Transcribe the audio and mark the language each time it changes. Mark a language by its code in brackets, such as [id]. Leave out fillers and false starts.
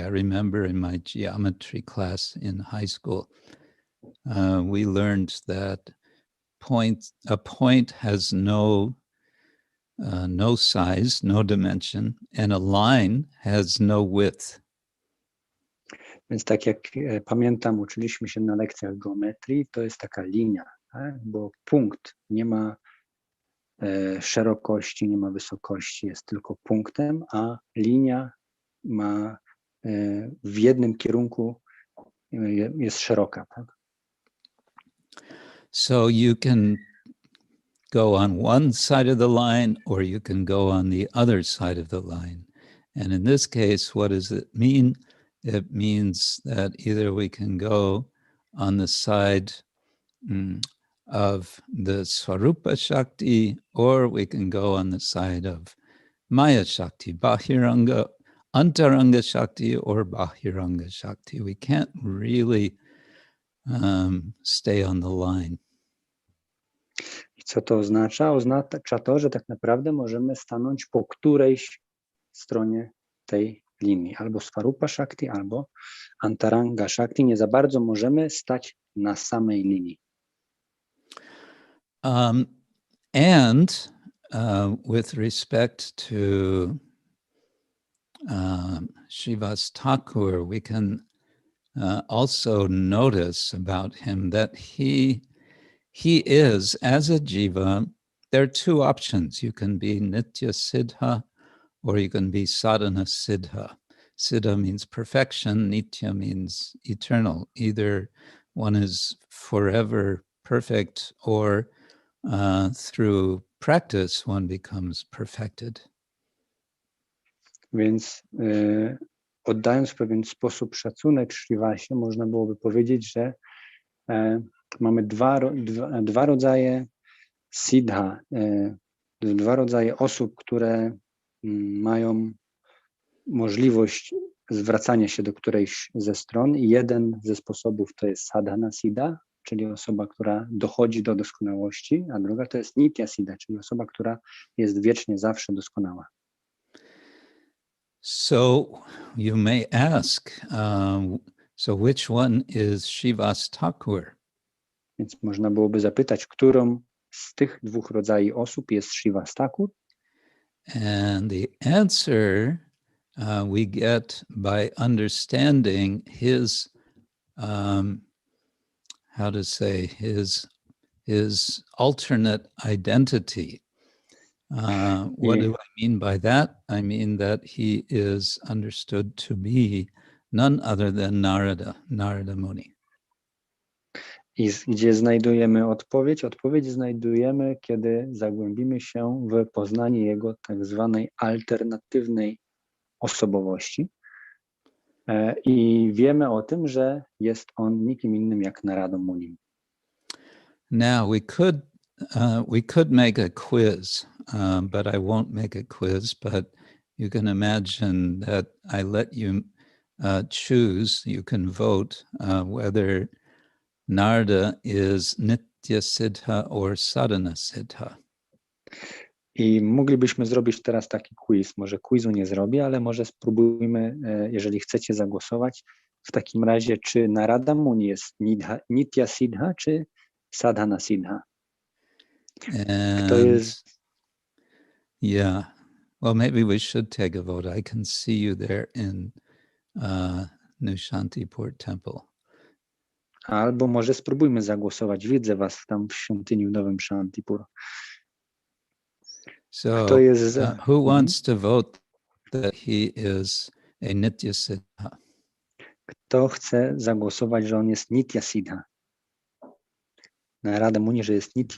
[en] I remember in my geometry class in high school, we learned that a point has no size, no dimension, and a line has no width. [pl] Więc tak jak pamiętam, uczyliśmy się na lekcjach geometrii, to jest taka linia, tak? Bo punkt nie ma szerokości, nie ma wysokości, jest tylko punktem, a linia ma w jednym kierunku jest szeroka. Tak? [en] So you can go on one side of the line or you can go on the other side of the line. And in this case, what does it mean? It means that either we can go on the side of the Swarupa Shakti, or we can go on the side of Maya Shakti, Bahiranga, Antaranga Shakti, or Bahiranga Shakti. We can't really stay on the line. [pl] I co to oznacza? Oznacza to, że tak naprawdę możemy stanąć po którejś stronie tej linii. Albo Swarupa Shakti, albo Antaranga Shakti. Nie za bardzo możemy stać na samej linii. [en] And with respect to Srivas Thakur, we can also notice about him that he is, as a jiva, there are two options. You can be nitya siddha or you can be sadhana siddha. Siddha means perfection, nitya means eternal. Either one is forever perfect or through practice one becomes perfected. [pl] Więc oddając w pewien sposób szacunek Srivasie, można byłoby powiedzieć, że mamy dwa rodzaje siddha, dwa rodzaje osób, które mają możliwość zwracania się do którejś ze stron. I jeden ze sposobów to jest sadhana siddha, czyli osoba, która dochodzi do doskonałości, a druga to jest nitya siddha, czyli osoba, która jest wiecznie zawsze doskonała. [en] So you may ask, so which one is Srivas Thakur? [pl] Więc można byłoby zapytać, którą z tych dwóch rodzajów osób jest Srivas Thakur? [en] And the answer we get by understanding his, how to say, his alternate identity. What do I mean by that? I mean that he is understood to be none other than Narada Muni. [pl] I gdzie znajdujemy odpowiedź? Odpowiedź znajdujemy, kiedy zagłębimy się w poznanie jego tak zwanej alternatywnej osobowości. I wiemy o tym, że jest on nikim innym jak Narada Muni. [en] Now we could make a quiz, but I won't make a quiz, but you can imagine that I let you choose, you can vote whether Narada is nitya siddha or sadhana siddha? [pl] I moglibyśmy zrobić teraz taki quiz. Może quizu nie zrobię, ale może spróbujmy, jeżeli chcecie zagłosować, w takim razie, czy Narada Muni jest Nitya Siddha, czy Sadhana Siddha? Kto jest... [en] Yeah, well, maybe we should take a vote. I can see you there in New Shantipur Temple. [pl] Albo może spróbujmy zagłosować. Widzę was tam w świątyni w Nowym Shantipur. [en] So, [pl] Kto jest... [en] who wants to vote that he is a Nitya Siddha? [pl] Kto chce zagłosować, że on jest Nitya Siddha? Narada Muni, że jest Nitya